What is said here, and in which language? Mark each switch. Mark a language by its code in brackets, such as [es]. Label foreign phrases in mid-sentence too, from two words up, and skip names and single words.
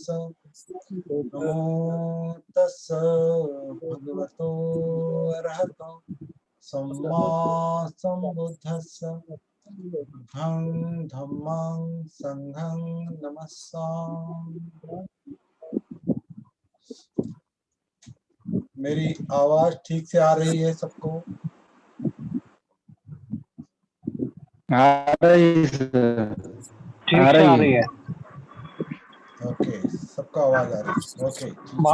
[pi] नमो तस्स भगवतो अरहतो सम्मा सम्बुद्धस्स। बुद्धं धम्मं संघं नमस्सामि। [hi] मेरी आवाज ठीक से आ रही है सबको? आ रही है। ठीक से आ रही है। ओके, सबका आवाज आ रही है। ओके, ठीक है।